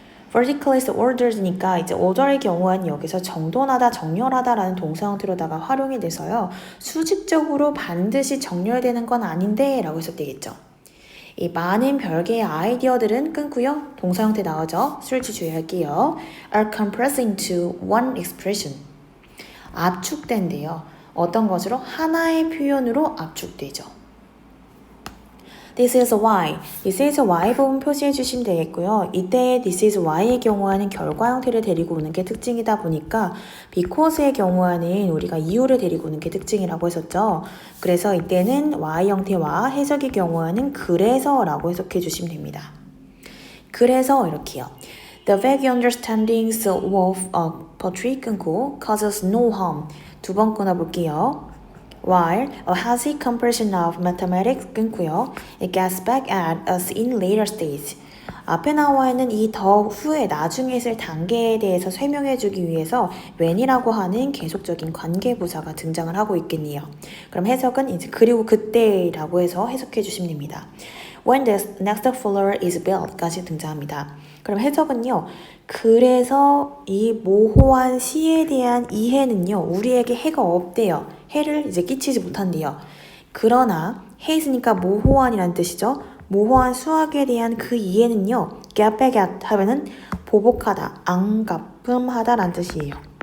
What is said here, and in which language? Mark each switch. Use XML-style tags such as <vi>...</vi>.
<en>vertically ordered</en> <ko>니까 이제 order의 경우는 여기서 정돈하다, 정렬하다라는 동사 형태로다가 활용이 돼서요. 수직적으로 반드시 정렬되는 건 아닌데 라고 해석되겠죠. 이 많은 별개의 아이디어들은 끊고요. 동사 형태 나오죠. 수일치 주의할게요.</ko> <en>are compressed into one expression.</en> <ko>압축된대요. 어떤 것으로? 하나의 표현으로 압축되죠.</ko> <en>This is why. This is why</en> <ko>부분 표시해 주시면 되겠고요. 이때</ko> <en>this is why</en> <ko>의 경우에는 결과 형태를 데리고 오는 게 특징이다 보니까 because의 경우에는 우리가 이유를 데리고 오는 게 특징이라고 했었죠. 그래서 이때는 why 형태와 해석의 경우에는 그래서라고 해석해 주시면 됩니다. 그래서 이렇게요.</ko> <en>The vague understandings of poetry</en> <ko>끊고</ko> <en>causes no harm.</en> <ko>두 번 끊어볼게요.</ko> <en>While a hazy comparison of mathematics</en> <ko>끊고요.</ko> <en>It gets back at us in later stage.</en> <ko>앞에 나와 있는 이 더 후에 나중에 있을 단계에 대해서 설명해 주기 위해서 when이라고 하는 계속적인 관계 부사가 등장을 하고 있겠네요. 그럼 해석은 이제 그리고 그때라고 해서 해석해 주시면 됩니다.</ko> <en>When the next floor is built까지</en> <ko>등장합니다. 그럼 해석은요. 그래서 이 모호한 시에 대한 이해는요. 우리에게 해가 없대요. 해를 이제 끼치지 못한대요. 그러나 해 있으니까 모호한이란 뜻이죠. 모호한 수학에 대한 그 이해는요.</ko> <en>get back at</en> <ko>하면은 보복하다, 앙가품하다란 뜻이에요.</ko>